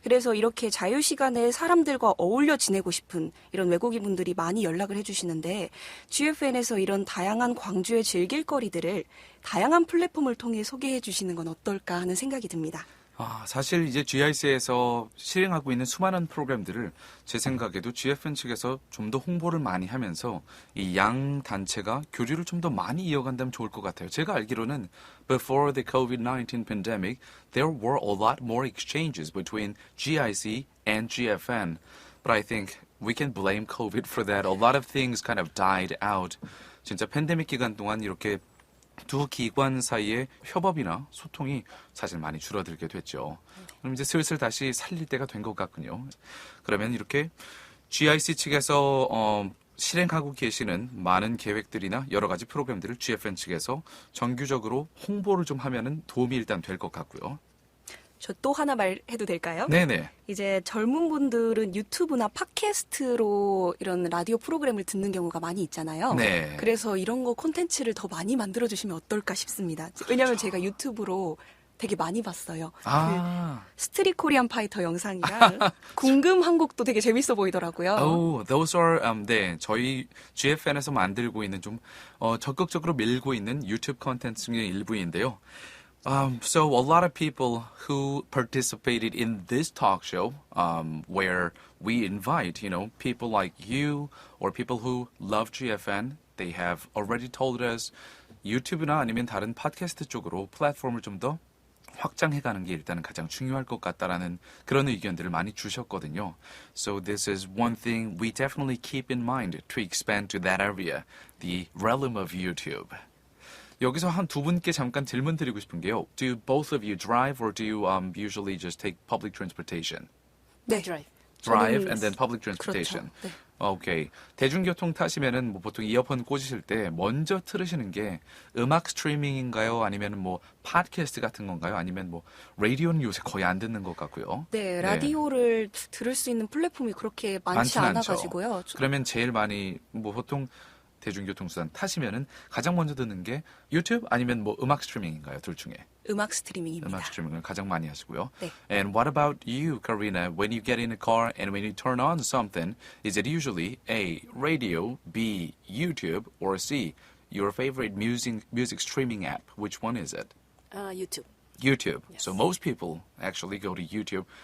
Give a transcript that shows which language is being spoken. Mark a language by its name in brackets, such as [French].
[Korean] 그래서 이렇게 자유시간에 사람들과 어울려 지내고 싶은 이런 외국인 분들이 많이 연락을 해주시는데 GFN에서 이런 다양한 광주의 즐길거리들을 다양한 플랫폼을 통해 소개해 주시는 건 어떨까 하는 생각이 듭니다. 사실 이제 GIC에서 실행하고 있는 수많은 프로그램들을 제 생각에도 GFN 측에서 좀 더 홍보를 많이 하면서 이 양 단체가 교류를 좀 더 많이 이어간다면 좋을 것 같아요. 제가 알기로는 [English] before the COVID-19 pandemic, there were a lot more exchanges between GIC and GFN. But I think we can blame COVID for that. A lot of things kind of died out. [Korean] 진짜 팬데믹 기간 동안 이렇게 두 기관 사이의 협업이나 소통이 사실 많이 줄어들게 됐죠. 그럼 이제 슬슬 다시 살릴 때가 된 것 같군요. 그러면 이렇게 GIC 측에서 실행하고 계시는 많은 계획들이나 여러 가지 프로그램들을 GFN 측에서 정규적으로 홍보를 좀 하면은 도움이 일단 될 것 같고요. 저 또 하나 말해도 될까요? 네네. 이제 젊은 분들은 유튜브나 팟캐스트로 이런 라디오 프로그램을 듣는 경우가 많이 있잖아요. 네. 그래서 이런 거 콘텐츠를 더 많이 만들어주시면 어떨까 싶습니다. 왜냐하면 제가 유튜브로 되게 많이 봤어요. 스트릿 코리안 파이터 영상이랑 궁금 한국도 되게 재밌어 보이더라고요. [English] Oh, those are [Korean] 네, 저희 GFN에서 만들고 있는 좀 적극적으로 밀고 있는 유튜브 콘텐츠 중의 일부인데요. [English] So a lot of people who participated in this talk show, where we invite, people like you or people who love GFN, they have already told us [Korean] 유튜브나 아니면 다른 팟캐스트 쪽으로 플랫폼을 좀 더 확장해가는 게 일단은 가장 중요할 것 같다라는 그런 의견들을 많이 주셨거든요. [English] So this is one thing we definitely keep in mind to expand to that area, the realm of YouTube. [Korean] 여기서 한 두 분께 잠깐 질문 드리고 싶은 게요. [English] Do both of you drive or do you usually just take public transportation? [Korean] 네. [English] Drive. Drive [Korean] 저는- [English] and then public transportation. [Korean] 그렇죠. 네. 오케이. 대중교통 타시면은 뭐 보통 이어폰 꽂으실 때 먼저 틀으시는 게 음악 스트리밍인가요? 아니면 뭐 팟캐스트 같은 건가요? 아니면 뭐 라디오는 요새 거의 안 듣는 것 같고요. 네, 라디오를 들을 수 있는 플랫폼이 그렇게 많지 많진 않죠. 않아가지고요. 그러면 제일 많이 뭐 보통 대중교통수단 타시면은 가장 먼저 듣는 게 유튜브 아니면 뭐 음악 스트리밍인가요? 둘 중에. 음악 스트리밍입니다. 음악 스트리밍을 가장 많이 하시고요. 네. [English] And what about you, Karina? When you get in a car and when you turn on something, is it usually A, radio, B, YouTube, or C, your favorite music streaming app? Which one is it? YouTube. YouTube. Yes. So most people actually go to YouTube.